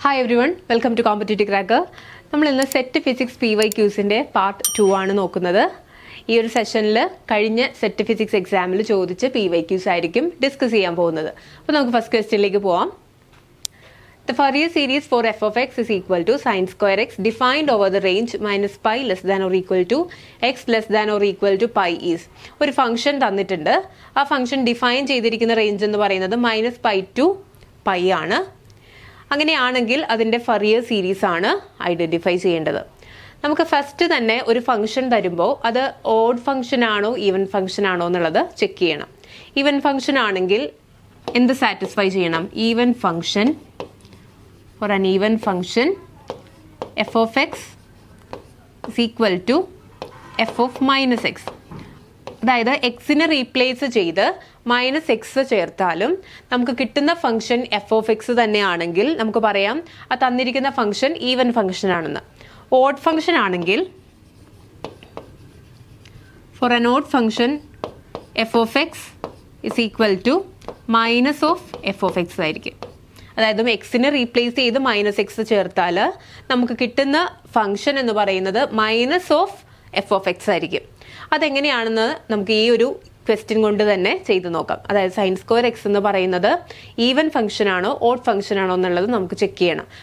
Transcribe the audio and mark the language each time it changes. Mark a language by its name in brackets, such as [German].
[Malayalam] Hi every one, welcome to competitive cracker. നമ്മൾ ഇന്ന് set physics PYQസിൻ്റെ part 2 ആണ് നോക്കുന്നത്. ഈ ഒരു സെഷനിൽ കഴിഞ്ഞ സെറ്റ് ഫിസിക്സ് എക്സാമിൽ ചോദിച്ച PYQs ആയിരിക്കും ഡിസ്കസ് ചെയ്യാൻ പോകുന്നത്. അപ്പോൾ നമുക്ക് ഫസ്റ്റ് ക്വസ്റ്റ്യനിലേക്ക് പോവാം. [English] The Fourier series for f of x is equal to sin square x defined over the range minus pi less than or equal to x less than or equal to pi is. [Malayalam] ഒരു function തന്നിട്ടുണ്ട്. ആ function define ചെയ്തിരിക്കുന്ന range എന്ന് പറയുന്നത് -pi to pi ആണ്. അങ്ങനെയാണെങ്കിൽ അതിൻ്റെ ഫറിയർ series ആണ് ഐഡൻറ്റിഫൈ ചെയ്യേണ്ടത്. നമുക്ക് ഫസ്റ്റ് തന്നെ ഒരു ഫംഗ്ഷൻ തരുമ്പോൾ അത് ഓഡ് ഫംഗ്ഷൻ ആണോ ഈവൻ ഫംഗ്ഷൻ ആണോ എന്നുള്ളത് ചെക്ക് ചെയ്യണം. ഈവൻ ഫംഗ്ഷൻ ആണെങ്കിൽ എന്ത് സാറ്റിസ്ഫൈ ചെയ്യണം? Even function [English] for an even function f of x is equal to f of minus x. [Malayalam] അതായത് എക്സിനെ റീപ്ലേസ് ചെയ്ത് -x ചേർത്താലും നമുക്ക് കിട്ടുന്ന ഫംഗ്ഷൻ f of x തന്നെയാണെങ്കിൽ നമുക്ക് പറയാം ആ തന്നിരിക്കുന്ന ഫംഗ്ഷൻ ഈവൻ ഫംഗ്ഷൻ ആണെന്ന്. ഓഡ് ഫംഗ്ഷൻ ആണെങ്കിൽ [English] for an odd function f of x [Malayalam] is equal to minus of f of x ആയിരിക്കും. അതായത് എക്സിനെ റീപ്ലേസ് ചെയ്ത് -x ചേർത്താൽ നമുക്ക് കിട്ടുന്ന ഫംഗ്ഷൻ എന്ന് പറയുന്നത് minus of F of X ആയിരിക്കും. അതെങ്ങനെയാണെന്ന് നമുക്ക് ഈ ഒരു ക്വസ്റ്റ്യൻ കൊണ്ട് തന്നെ ചെയ്ത് നോക്കാം. അതായത് സൈൻ സ്ക്വയർ എക്സ് എന്ന് പറയുന്നത് ഈവൻ ഫംഗ്ഷൻ ആണോ ഓഡ് ഫംഗ്ഷൻ ആണോ എന്നുള്ളത് നമുക്ക് ചെക്ക് ചെയ്യണം.